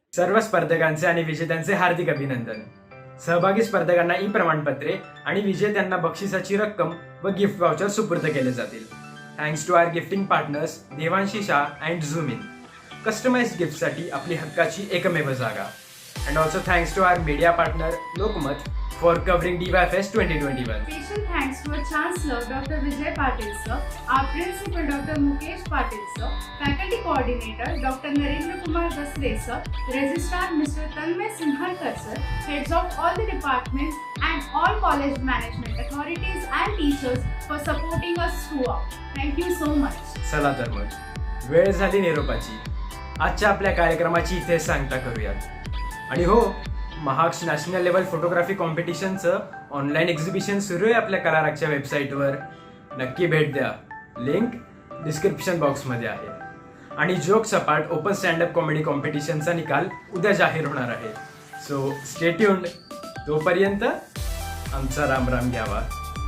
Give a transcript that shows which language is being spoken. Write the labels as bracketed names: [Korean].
[Marathi] सर्व स्पर्धकांचे आणि विजेत्यांचे हार्दिक अभिनंदन. सहभागी स्पर्धकांना ई प्रमाणपत्रे आणि विजेत्यांना बक्षिसाची रक्कम व गिफ्ट वाउचर सुपूर्द केले जातील. [English] Thanks to our gifting partners Devanshi Shah and zoom in. [Marathi] Customised गिफ्टसाठी आपली हक्काची एकमेव जागा. [English] And also thanks to our media partner Lokmat for covering DY Fest 2021. Special thanks to our Chancellor Dr. Vijay Patil sir, our Principal Dr. Mukesh Patil sir, Faculty Coordinator Dr. Narendra Kumar Dasre sir, Registrar Mr. Tanmay Sinharkar sir, heads of all the departments and all college management authorities and teachers for supporting us throughout. Thank you so much. [Marathi] चला तर मग वेळ झाली निरोपाची. आजच्या आपल्या कार्यक्रमाची इथे सांगता करूयात. आणि हो, Maharashtra national level photography कॉम्पिटिशनचं online exhibition सुरू आहे आपल्या कलारागच्या वेबसाईटवर. नक्की भेट द्या. लिंक डिस्क्रिप्शन बॉक्समध्ये आहे. आणि जोक सपाट ओपन स्टँडअप कॉमेडी कॉम्पिटिशनचा निकाल उद्या जाहीर होणार आहे. [English] So stay tuned. [Marathi] तोपर्यंत आमचा राम राम घ्यावा.